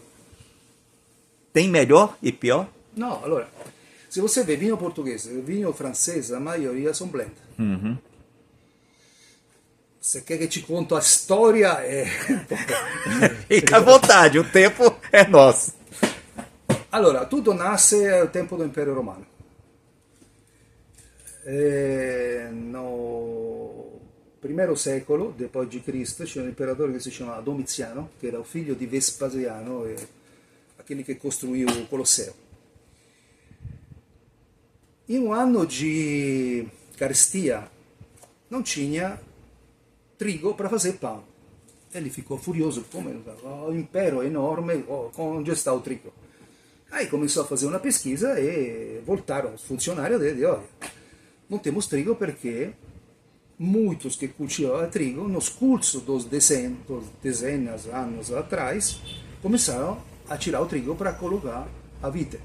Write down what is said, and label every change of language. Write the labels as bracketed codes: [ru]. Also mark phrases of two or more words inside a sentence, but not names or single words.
[pt] tem melhor e pior? [it] No, allora, [pt] se você vê vinho português e vinho francês, a maioria são blend. Uhum. Se quer que te conto a história, Fica à vontade, o tempo é nosso. [it] Allora, tutto nasce al tempo do Impero Romano. No I secolo d.C. c'era un imperatore che si chiamava Domiziano, che era il figlio di Vespasiano, aquele che costruì il Colosseo. In un anno di carestia non [pt] tinha trigo para fazer pão. Ele ficou furioso, come o impero é enorme, onde está o trigo? Aí começou a fazer uma pesquisa e voltaram os funcionários dele, olha, não temos trigo porque muitos que cultivavam trigo, nos cursos dos dezenas de anos atrás, começaram a tirar o trigo para colocar a vite.